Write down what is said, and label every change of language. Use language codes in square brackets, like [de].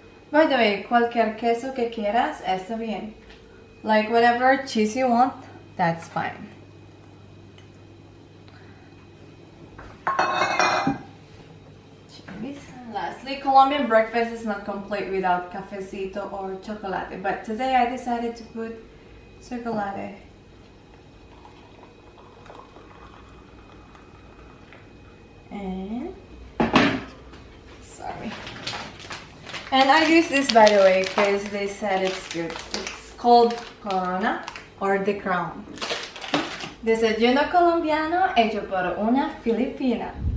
[en] By the way, [es] cualquier queso que quieras está bien. [en] Like whatever cheese you want, that's fine. Cheese. And lastly, Colombian breakfast is not complete without cafecito or chocolate, but today I decided to put chocolate. And sorry. And I use this, by the way, because they said it's good. It's called Corona or The Crown. [es] Desayuno colombiano hecho por una Filipina.